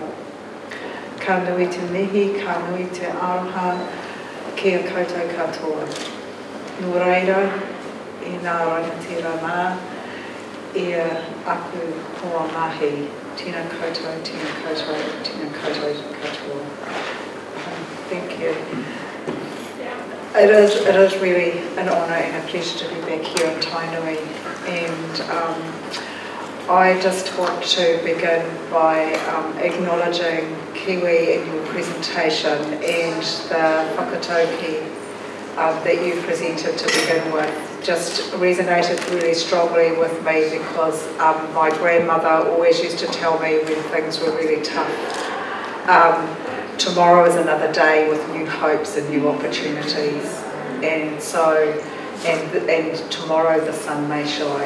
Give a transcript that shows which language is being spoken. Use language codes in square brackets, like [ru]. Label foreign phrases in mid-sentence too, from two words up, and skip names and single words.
[mi] Ka nui te mihi, ka nui te aroha ki a koutou katoa. Nō reira, i nā rangatira mā, ia aku hoa mahi, tēnā koutou, tēnā koutou, tēnā koutou katoa. [en] Thank you. It is really an honour and a pleasure to be back here in Tainui, and I just want to begin by acknowledging Kiwi in your presentation and the whakatauki that you presented to begin with just resonated really strongly with me because my grandmother always used to tell me when things were really tough, tomorrow is another day with new hopes and new opportunities, and so and tomorrow the sun may shine.